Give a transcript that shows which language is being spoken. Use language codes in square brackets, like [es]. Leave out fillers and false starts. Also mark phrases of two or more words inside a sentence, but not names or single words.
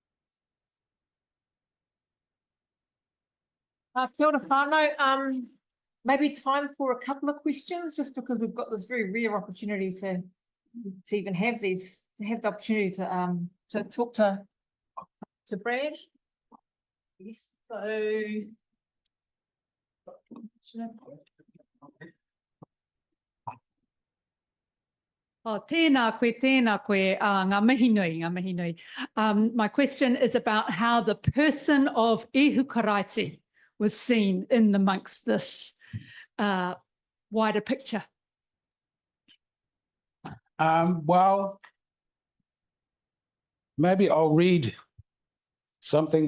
[mi] Kia ora whānau. [en] maybe time for a couple of questions, just because we've got this very rare opportunity to even have these, to have the opportunity to talk to Brad. Yes, so. [mi] Oh, tēnā koe, ngā mihi nui, ngā mihi nui. [en] My question is about how the person of Ehukaraiti was seen in amongst this wider picture. Well, maybe I'll read something.